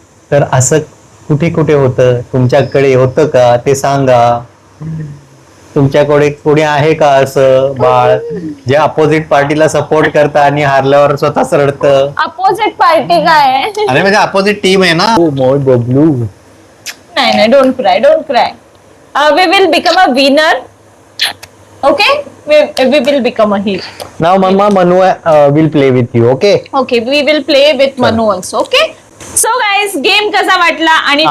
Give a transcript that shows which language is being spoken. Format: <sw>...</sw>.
<mr>तर असं कुठे कुठे होतं, तुमच्याकडे होतं का ते सांगा. तुमच्याकडे कोणी आहे का असं बाळ जे अपोजिट पार्टीला सपोर्ट करतं आणि हारल्यावर स्वतःच रडतं. Opposite party काय आहे? अरे म्हणजे अपोजिट टीम आहे ना. मोय बबलू. नाही,</mr> <en>don't cry, don't cry. We will become a winner. Okay, we will become a hero. नाव मम्मा Manu will play with you. Okay. Okay, we will play with Manu also. Okay. So guys,</en> <mr>game कसा वाटला आणि</mr>